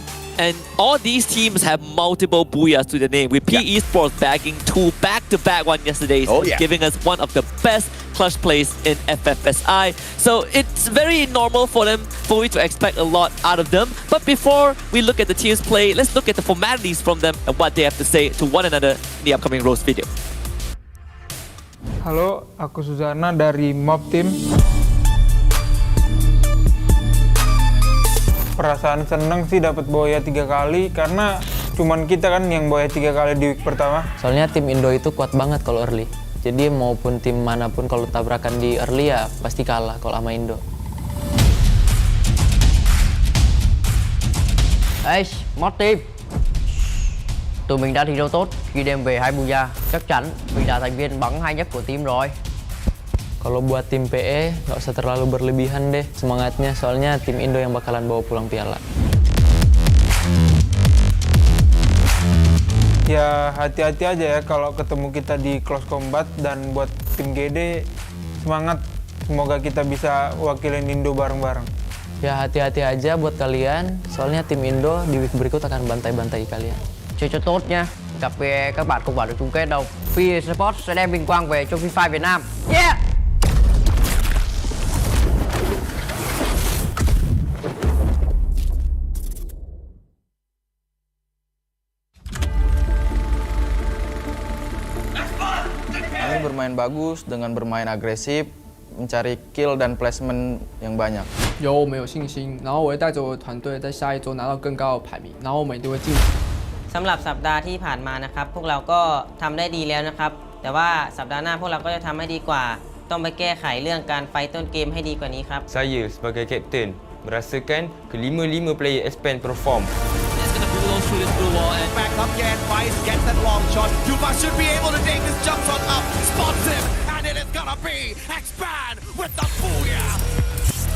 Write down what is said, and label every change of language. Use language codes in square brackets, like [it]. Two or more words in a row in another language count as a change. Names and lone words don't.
[en] And all these teams have multiple booyahs to the name, with PE Sports bagging 2 back-to-back one yesterday, giving us one of the best clutch plays in FFSI. So it's very normal for we to expect a lot out of them. But before we look at the teams play, let's look at the formalities from them and what they have to say to one another in the upcoming Rose video. [id] Halo, aku Suzana dari Mob Team. Perasaan seneng sih dapat boya 3 kali, karena cuman kita kan yang boya 3 kali di week pertama. Soalnya tim Indo itu kuat banget kalau early. Jadi maupun tim manapun kalau tabrakan di early ya pasti kalah kalau sama Indo. [vi] Ê, Mod Team, tụi mình đã thi đấu tốt khi đem về 2 booyah. Chắc chắn mình là thành viên bắn hay nhất của team rồi. [id] Kalau buat tim PE nggak usah terlalu berlebihan deh semangatnya, soalnya tim Indo yang bakalan bawa pulang piala. Ya hati-hati aja ya kalau ketemu kita di [en] close combat, [id] dan buat tim GD semangat, semoga kita bisa wakilin Indo bareng-bareng. Ya hati-hati aja buat kalian, soalnya tim Indo di week berikut akan bantai-bantai kalian. [vi] Chơi cho tốt nha, gặp về các bạn không vào được chung kết đâu. Fire Sports sẽ đem vinh quang về cho FreeFire Việt Nam. [en] Yeah! [id] Kami bermain bagus dengan bermain agresif, mencari kill dan placement yang banyak。 [zh] 有我们有信心，然后我会带着我的团队在下一周拿到更高的排名，然后我们一定会进。 [th] สำหรับสัปดาห์ที่ผ่านมานะครับพวกเราก็ทำได้ดีแล้วนะครับแต่ว่าสัปดาห์หน้าพวกเราก็จะทำให้ดีกว่าต้องไปแก้ไขเรื่องการไฟต้นเกมให้ดีกว่านี้ครับ [ms] Saya sebagai kapten merasakan kelima-lima [en] player expand perform. Back up again, Vice gets that long shot. Yuva should be able to take this jump shot up, spots him, and it is gonna be expand with the booyah.